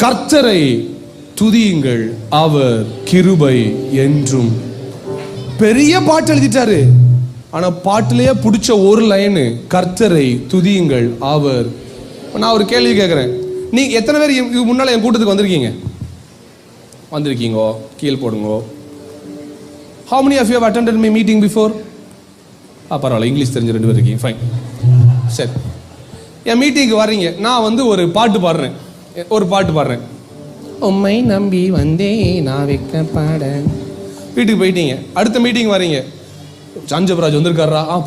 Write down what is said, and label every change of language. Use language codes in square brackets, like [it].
[ta] கர்த்தரை துதியுங்கள், அவர் கிருபை என்றும். பெரிய பாட்டு எழுதிட்டாரு. ஆனா பாட்டிலேயே பிடிச்ச ஒரு லைனு, கர்த்தரை துதியுங்கள் அவர். நான் ஒரு கேள்வி கேட்கிறேன். நீ எத்தனை பேர் இது முன்னால என் கூட்டத்துக்கு வந்திருக்கீங்கோ? கீழ் போடுங்கோ. [en] How many of you have attended my meeting before? [ta] பரவாயில்ல, இங்கிலீஷ் தெரிஞ்ச 2 பேர் இருக்கீங்க. ஃபைன். சரி, என் மீட்டிங்க்கு வர்றீங்க. நான் ஒரு பாட்டு பாடுறேன். உம்மை நம்பி வந்தே நான் வைக்கப்பட. வீட்டுக்கு போயிட்டீங்க. அடுத்த மீட்டிங் வர்றீங்க. சாஞ்சபராஜ் வந்திருக்காரா?